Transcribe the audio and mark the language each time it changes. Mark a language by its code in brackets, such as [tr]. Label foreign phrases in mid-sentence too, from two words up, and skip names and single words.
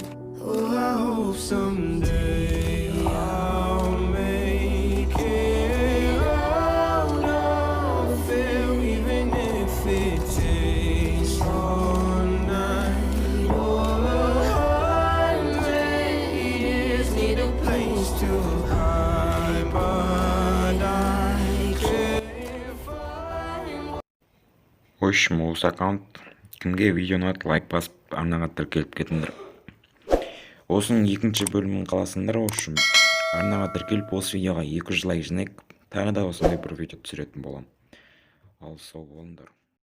[en] Oh, I hope someday I'll make it out of it, even if it takes all night or 100 years. Need a place to hide, but I can't find. [kk] Hoş Moğuz аккаунт кімге видео ұнады, лайк басып арнаға тіркеліп кетіңдер. Осының екінші бөлімін қаласыңдар. Общем, арнаға тіркеліп осы видеоға 200 лайк жинайық, тағы да осындай бір видео түсіретін болам. Ал сау болыңдар.